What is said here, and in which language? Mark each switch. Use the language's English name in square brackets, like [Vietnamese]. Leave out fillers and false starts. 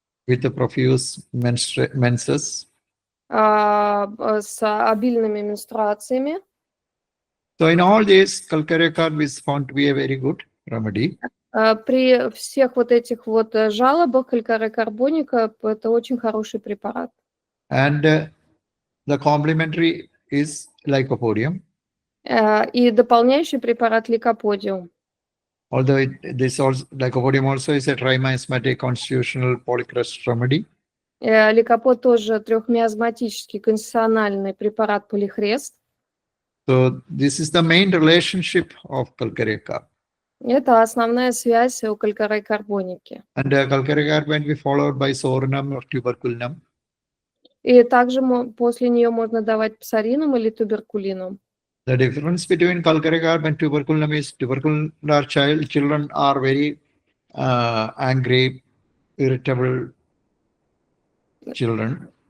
[English] with the profuse menses. [Russian] с обильными менструациями. [English] So in all this, Kalkare carb is found to be a very good remedy. [Russian] При всех вот этих вот жалобах калькарея карбоника – это очень хороший препарат. [English] And the complementary is lycopodium. [Russian] И дополняющий препарат ликоподиум. [English] Although this also, lycopodium also is a trimismatic constitutional polycrest remedy. [Russian] Ликопод тоже трехмиазматический конституциональный препарат полихрест. [English] So this is the main relationship of Kalkare carb. [Russian] Это основная связь у калькарея карбоники. [English] And Kalkare carb can be followed by sorinum or tuberculinum. [Russian] И также после нее можно давать псаринум или туберкулинум. [English] The difference between Kalkare carb and tuberculinum is tubercular children are very angry, irritable children.